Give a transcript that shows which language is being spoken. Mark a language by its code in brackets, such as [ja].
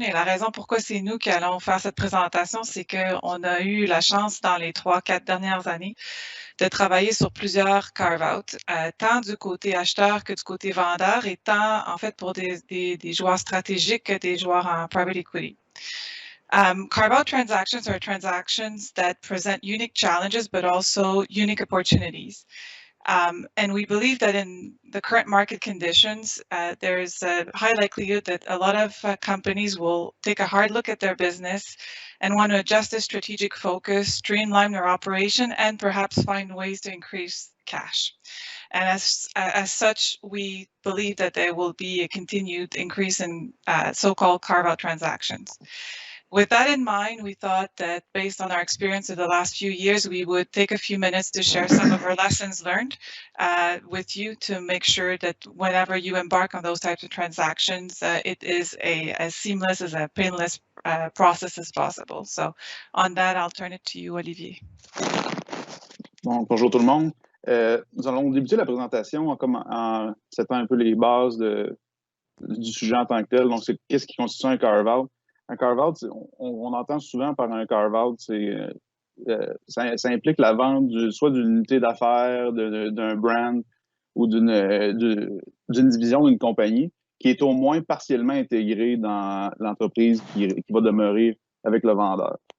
[fr] Et la raison pourquoi c'est nous qui allons faire cette présentation, c'est qu'on a eu la chance dans les 3-4 dernières années de travailler sur plusieurs carve-out, tant du côté acheteur que du côté vendeur, et tant, en fait, pour des joueurs stratégiques que des joueurs en private equity. [en] Carve-out transactions are transactions that present unique challenges, but also unique opportunities. And we believe that in the current market conditions, there's a high likelihood that a lot of companies will take a hard look at their business and want to adjust their strategic focus, streamline their operation, and perhaps find ways to increase cash. And as such, we believe that there will be a continued increase in so-called carve-out transactions. With that in mind, we thought that based on our experience of the last few years, we would take a few minutes to share some of our lessons learned with you to make sure that whenever you embark on those types of transactions, it is as seamless, as a painless process as possible. So on that, I'll turn it to you, Olivier. [fr] Bon, bonjour tout le monde. Nous allons débuter la présentation en settant un peu les bases du sujet en tant que tel. Donc, c'est qu'est-ce qui constitue un carve-out? Un carve-out, on entend souvent par un carve-out, ça implique la vente soit d'une unité d'affaires, d'un brand ou d'une division d'une compagnie qui est au moins partiellement intégrée dans l'entreprise qui va demeurer avec le vendeur.